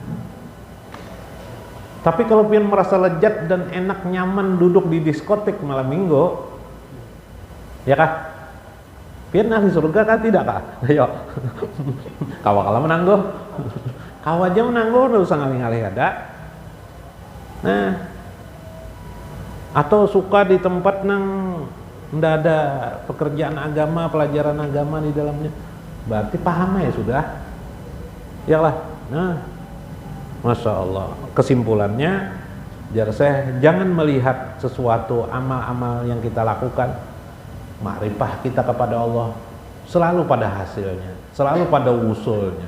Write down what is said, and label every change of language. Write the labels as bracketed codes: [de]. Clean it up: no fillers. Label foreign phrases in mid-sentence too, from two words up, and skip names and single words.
[bjn] Tapi kalau pian merasa lezat dan enak nyaman duduk di diskotik malam minggu, ya kah? Pian ahli surga kan tidak kah? Ayo, kawa menangguh, kawa aja menangguh, nggak usah ngalih-ngalih ada. Nah, atau suka di tempat nang nggak ada pekerjaan agama, pelajaran agama di dalamnya, berarti paham ya sudah, ya lah. [id] Nah, [ar] ما شاء الله. [id] Kesimpulannya, jangan melihat sesuatu amal-amal yang kita lakukan, makrifah kita kepada Allah selalu pada hasilnya, selalu pada usulnya.